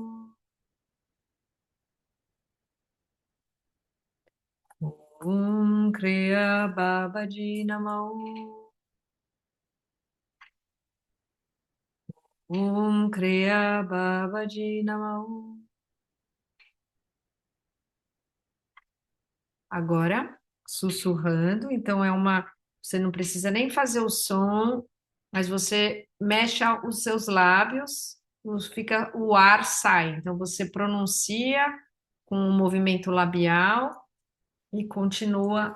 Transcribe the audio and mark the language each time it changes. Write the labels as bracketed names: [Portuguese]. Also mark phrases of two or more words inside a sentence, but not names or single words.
[Sanskrit] Om Kriya Babaji Namo. Om Kriya Babaji Namo. [Portuguese] Agora, sussurrando, então você não precisa nem fazer o som, mas você mexe os seus lábios, o ar sai. Então você pronuncia com um movimento labial e continua.